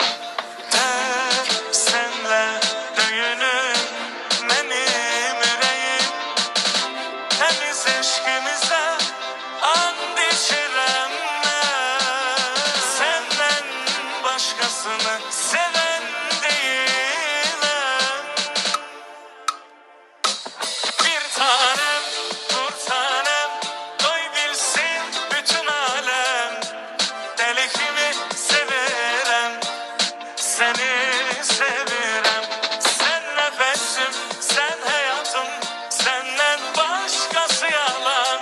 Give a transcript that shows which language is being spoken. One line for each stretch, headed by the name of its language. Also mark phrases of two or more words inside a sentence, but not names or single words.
Azerbaijani: Tək sənlə döyünür mənim ürəyim. Təmiz eşqimizə and içirəm mən. Səndən başqasını sevən deyiləm.
Turkish: Bir tanem, nur tanem, doy bilsin bütün alem.
Azerbaijani: Deli kimi sevirəm, seni sevirəm.
Turkish: Sen nefesim, sen hayatım, senden başkası yalan.